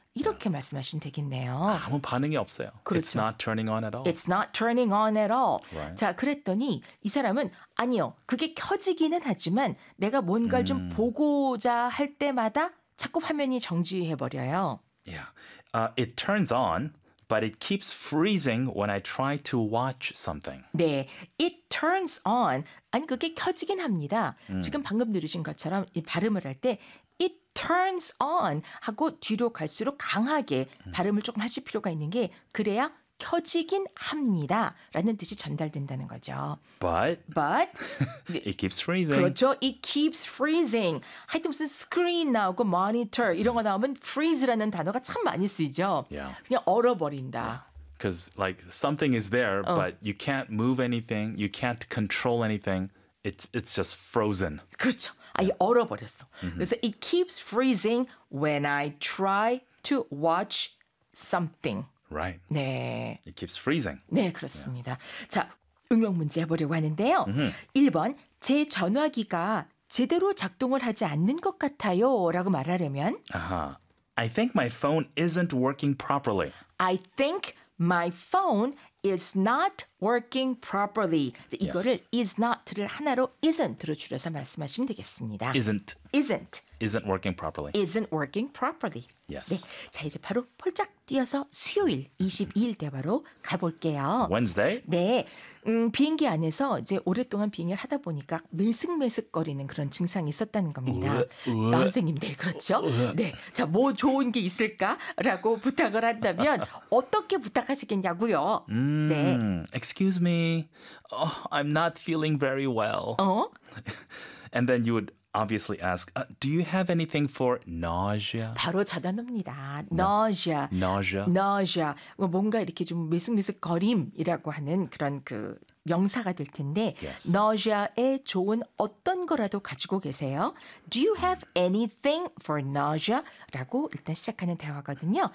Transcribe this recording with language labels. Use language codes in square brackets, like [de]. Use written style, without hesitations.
[ko] 이렇게 말씀하시면 되겠네요. 아무 반응이 없어요. 그렇죠. [en] It's not turning on at all. It's not turning on at all. Right. [ko] 자, 그랬더니 이 사람은 아니요. 그게 켜지기는 하지만 내가 뭔가를 좀 보고자 할 때마다 자꾸 화면이 정지해버려요. [en] Yeah. It turns on. But it keeps freezing when I try to watch something. 네, it turns on. [ko] 아니, 그게 켜지긴 합니다. 지금 방금 들으신 것처럼 이 발음을 할 때 [en] it turns on [ko] 하고 뒤로 갈수록 강하게 발음을 조금 하실 필요가 있는 게 그래야 켜지긴 합니다. 라는 뜻이 전달된다는 거죠. [en] But it keeps freezing. [ko] 그렇죠. [en] It keeps freezing. [ko] 하여튼 무슨 screen 나오고 monitor 이런 거 나오면 freeze라는 단어가 참 많이 쓰이죠. [en] Yeah. [ko] 그냥 얼어버린다. [en] Because yeah. like something is there, but you can't move anything. You can't control anything. It's just frozen. [ko] 그렇죠. 아예 yeah. 얼어버렸어. Mm-hmm. 그래서 [en] it keeps freezing when I try to watch something. Right. [ko] 네. [en] It keeps freezing. [ko] 네, 그렇습니다. Yeah. 자, 응용 문제 해보려고 하는데요. Mm-hmm. 1번, 제 전화기가 제대로 작동을 하지 않는 것 같아요 라고 말하려면 [en] I think my phone isn't working properly. I think my phone is not working properly. [ko] 자, 이거를 [en] yes. [ko] is not를 하나로 isn't로 줄여서 말씀하시면 되겠습니다. [en] Isn't. Isn't working properly. Isn't working properly. Yes. [ko] 네. 자, 이제 바로 폴짝 뛰어서 수요일 22일 대화로 가볼게요. [en] Wednesday? [ko] 네. 비행기 안에서 이제 오랫동안 비행을 하다 보니까 메슥메슥거리는 그런 증상이 있었다는 겁니다. 선생님, 네, 그렇죠? 네. 자, 뭐 좋은 게 있을까라고 부탁을 한다면 어떻게 부탁하시겠냐고요? [en] 네. Excuse me. Oh, I'm not feeling very well. 어? And then you would obviously ask, do you have anything for nausea? [ko] 바로 전화입니다. Nausea. [en] Nausea. Nausea. [ko] 뭔가 이렇게 좀 미슥미슥거림이라고 하는 그런 그 명사가 될 텐데 [en] yes. [ko] nausea에 좋은 어떤 거라도 가지고 계세요. [en] Do you have anything for nausea? [ko] 라고 일단 시작하는 대화거든요.